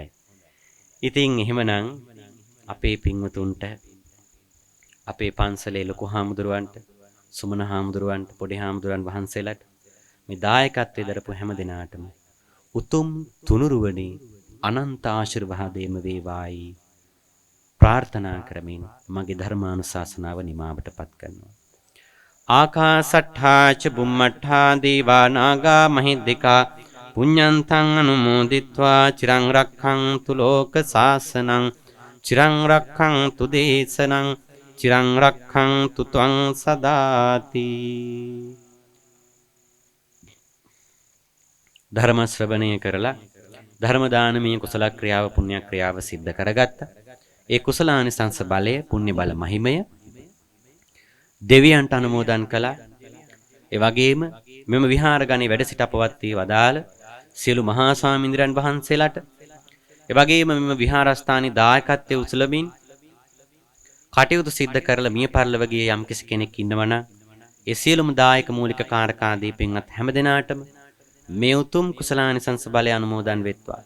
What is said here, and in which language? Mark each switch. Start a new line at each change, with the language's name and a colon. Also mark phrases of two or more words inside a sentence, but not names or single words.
Sinhala: ඉතින් එහෙමනම් අපේ පින්වතුන්ට අපේ පන්සලේ ලොකු හාමුදුරුවන්ට සුමන හාමුදුරුවන්ට පොඩි හාමුදුරුවන් වහන්සේලාට මේ දායකත්වයේ දරපු හැම දිනාටම උතුම් තුනුරුවනේ අනන්ත ආශිර්වාදයේම වේවායි ප්‍රාර්ථනා කරමින් මගේ ධර්මානුශාසනාව නිමාවටපත් කරනවා.
Pali: ආකාසට්ඨා ච බුම්මට්ඨා දේවා නාග මහිද්దికා පුඤ්ඤන්තං අනුමෝදිත්වා චිරං රක්ඛන්තු ලෝක සාසනං චිරං රක්ඛන්තු දේශනං චිරං රක්ඛන්තු ත්වං සදාති.
Sinhala: ධර්ම ශ්‍රවණය කරලා ධර්ම දානමය කුසල ක්‍රියාව පුණ්‍ය ක්‍රියාව සිද්ධ කරගත්තා. ඒ කුසලානිසංස බලය පුණ්‍ය බල මහිමය දෙවියන්ට අනුමෝදන් කළා. ඒ වගේම මෙම විහාරගණේ වැඩ සිට අපවත් වී වදාළ සියලු මහා ස්වාමීන්ද්‍රයන් වහන්සේලාට ඒ වගේම මෙම විහාරස්ථානයේ දායකත්වයේ උසලමින් කටයුතු සිද්ධ කරලා මිය පරලොව ගිය යම් කෙනෙක් ඉන්නවනම් ඒ සියලුම දායක මූලික කාරකාදී පින්වත් හැමදෙනාටම මේ උතුම් කුසලානිසංස බලය අනුමෝදන් වෙත්වා.